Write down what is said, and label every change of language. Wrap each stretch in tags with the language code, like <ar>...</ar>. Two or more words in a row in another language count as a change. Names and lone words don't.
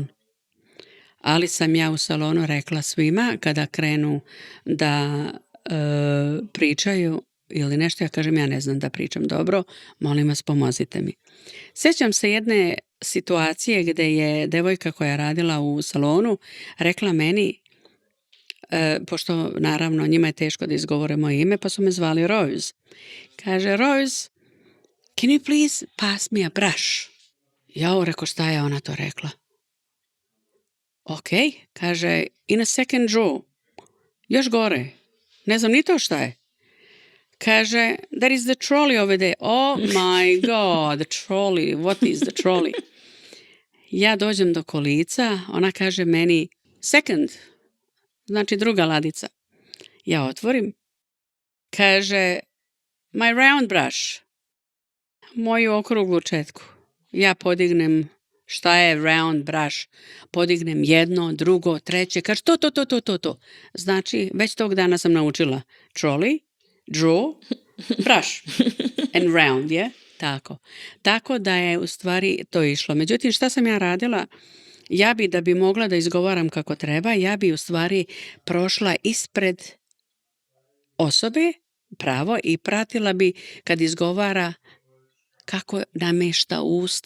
<sr>Ali sam ja u salonu rekla svima kada krenu da pričaju ili nešto, ja kažem ja ne znam da pričam dobro, molim vas pomozite mi. Sjećam se jedne situacije gdje je devojka koja je radila u salonu rekla meni, pošto naravno njima je teško da izgovore moje ime, pa su me zvali Rose. Kaže,</sr> <en>Rose, can you please pass me a brush?</en> <sr>Ja rekao, šta je ona to rekla? Ok, kaže,</sr> <en>in a second drawer.</en> <sr>Još gore. Ne znam ni to šta je. Kaže,</sr> <en>there is the trolley over there. Oh my god, the trolley. What is the trolley?</en> <sr>Ja dođem do kolica, ona kaže meni, second, znači druga ladica. Ja otvorim. Kaže,</sr> <en>my round brush.</en> <sr>Moju okruglu četku. Ja podignem, šta je</sr> <en>round brush,</en> <sr>podignem jedno, drugo, treće, kaže to. Znači, već tog dana sam naučila trolley, draw,</sr> <en>brush and round,</en> <sr>je? Tako da je u stvari to išlo. Međutim, šta sam ja radila? Ja bi, da bi mogla da izgovaram kako treba, ja bi u stvari prošla ispred osobe, pravo, i pratila bi kad izgovara kako namešta usta.</sr>